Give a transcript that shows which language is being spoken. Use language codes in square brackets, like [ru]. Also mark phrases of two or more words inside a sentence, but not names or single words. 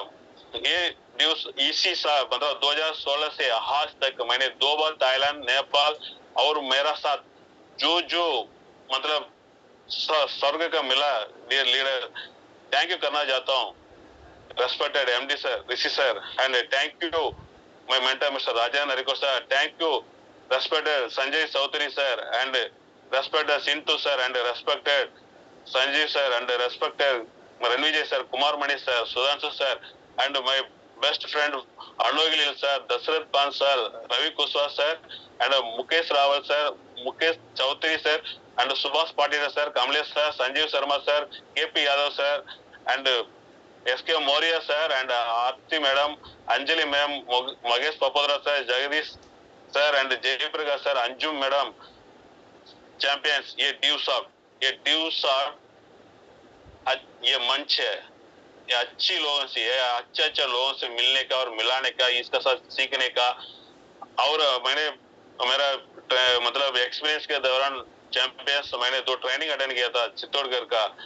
[hi] ये इसी साल मतलब 2016 से आज तक मैंने 2 बार थाईलैंड, नेपाल और मेरा साथ जो जो मतलब स्वर्ग का मिला [en] dear leader, thank you karna [hi] चाहता हूँ [en] respected MD sir, [hi] ऋषि सर, [en] and thank you my mentor Mister Rajendra Riko sir. thank you respected Sanjay Chaudhary sir, and respected Sintu sir, and respected Sanjeev sir, and respected Ranvijay sir, Kumar Mani sir, Sudhanshu sir, and my best friend Arnogilil sir, Dasrath Pan sir, Ravi Kushwaha sir, and Mukesh Rawal sir, Mukesh Chaudhary sir, and Subhash Patil sir, Kamlesh sir, Sanjeev Sharma sir, KP Yadav sir, and SK Moria sir, and Aarti madam, Anjali ma'am, Magesh Papadra sir, Jagadish sir, and Jayprakash sir, Anjum madam, [hi] चैंपियंस। ये ड्यू शॉट ये मंच है, ये अच्छी लोगों से है, अच्छे लोगों से मिलने का और मिलाने का, इसका साथ सीखने का। और मैंने मेरा मतलब एक्सपीरियंस के दौरान चैंपियंस मैंने 2 [en] training attend [hi] किया था चित्तौड़गढ़ का।